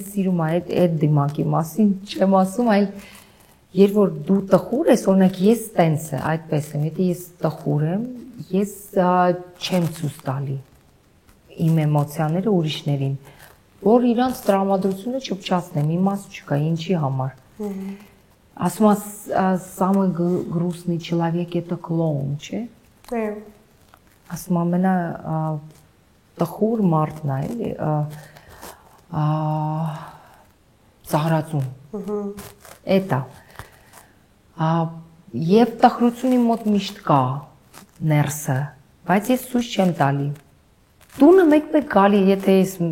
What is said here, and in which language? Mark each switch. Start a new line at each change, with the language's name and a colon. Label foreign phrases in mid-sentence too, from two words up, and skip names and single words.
Armenian: սիրում է, այդ դիմակի մասին չեմ ասում, այլ երբ որ դու տխուր ես, օրինակ ես տենց է, այդպես եմ, եթե ես տխուր եմ, ես չեմ ցույց տալի իմ էմոցիաները ուրիշներին, որ իրանց տրամադրությունը չփչացնեմ, իմաստ չկա, ինչի համար։ Ասում
Russian: самый грустный человек это клоун,
Armenian: չէ՞։ Ասում ամենա տխուր մարդն է, էլի, ծաղրածուն։ Էտա։ Եվ տխրությունը մոտ միշտ կա ներսը, բայց ես ցույց չեմ տալի։ Տունը մեկ-մեկ գալի, եթե ես